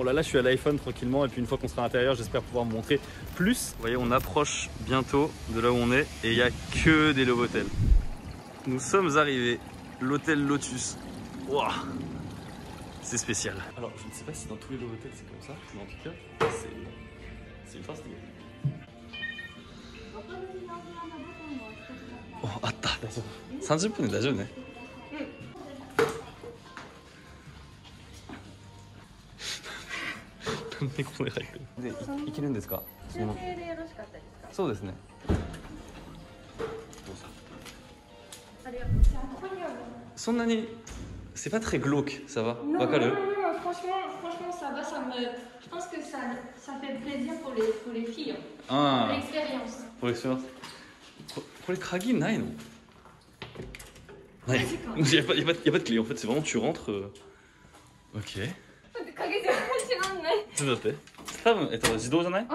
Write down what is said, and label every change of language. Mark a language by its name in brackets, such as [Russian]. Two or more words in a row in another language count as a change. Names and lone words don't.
[French] Là, je suis à l'iPhone tranquillement. Et puis, une fois qu'on sera à l'intérieur, j'espère pouvoir vous montrer plus. Vous voyez, on approche bientôt de là où on est. Et il n'y a que des Love Hotels. Nous sommes arrivés. L'hôtel Lotus. Waouh! C'est spécial. Alors, je ne sais pas si dans tous les Love Hotels c'est comme ça, mais en tout cas, c'est ultra stylé. [Japanese] Oh, あった。大丈夫。30分で大丈夫ね。なんでここで入ってる？で、行けるんですか？中継でよろしかったですか？そうですね。どうぞ。ありがとう。ここにはそんなに [French] C'est pas très glauque, ça va? Non, franchement, ça va, je pense que ça fait plaisir pour les filles, pour l'expérience. Pour l'expérience. [Japanese] これ鍵ないの? [French] Il n'y a pas de clé en fait, c'est vraiment tu rentres. Ok. [Japanese] 鍵じゃない。ちょっと待って。多分自動じゃない？